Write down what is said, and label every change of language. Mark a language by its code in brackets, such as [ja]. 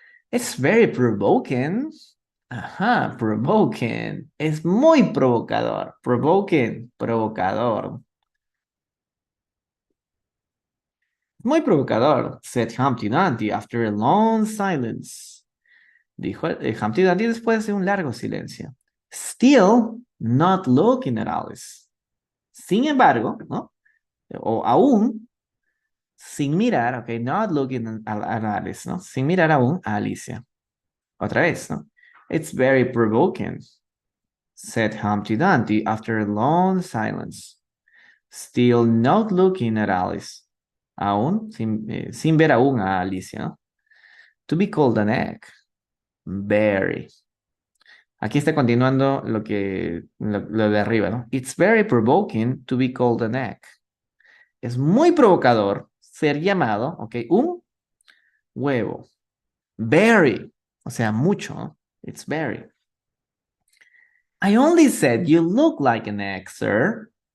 [en] It's very provoking. Ajá, provoking. [es] Es muy provocador. Provoking, provocador. Muy provocador, [en] said Humpty Dumpty after a long silence. [es] Dijo Humpty Dumpty después de un largo silencio. [en] Still not looking at Alice. [es] Sin embargo, ¿no? O aún sin mirar, ok, [en] not looking at Alice, [es] ¿no? Sin mirar aún a Alicia. Otra vez, ¿no? [en] It's very provoking, said Humpty Dumpty after a long silence. Still not looking at Alice. [es] Aún, sin ver aún a Alicia, ¿no? [en] To be called an egg. Very. [es] Aquí está continuando lo de arriba, ¿no? [en] It's very provoking to be called an egg. [es] Es muy provocador ser llamado, ok, un huevo. Very, o sea, mucho, ¿no? [en] It's very. I only said you look like an egg, sir.